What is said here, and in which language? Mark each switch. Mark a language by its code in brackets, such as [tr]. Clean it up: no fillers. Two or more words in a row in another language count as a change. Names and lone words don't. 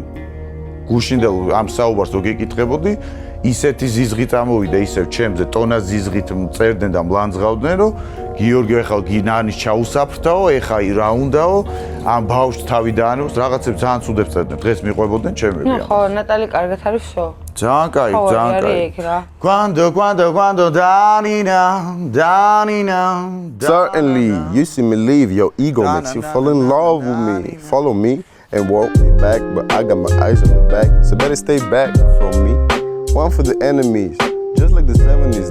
[ka] გუშინდელ ამ საუბარს რო გეკითხებოდი, ისეთი ზიზღი წამოვიდა ისევ ჩემზე, ტონას ზიზღით წერდნენ და მლანძღავდნენ, რომ გიორგიო ეხლა გინანის ჩაუსაფრთაო, ეხლა რა უნდაო, ამ ბავშვს თავი დაანებს, რაღაცებს ძალიან ცუდებს წერდნენ. დღეს მიყვებოდნენ ჩემები. ხო, ნატალი კარგად არის ვსო. ძალიან კაი, ძალიან კაი. Quando Danina. [en] Certainly, you see me leave, your ego makes you fall in love with me. Follow me and walk me back, but I got my eyes on the back, so better stay back from me. One for the enemies, just like the 70s.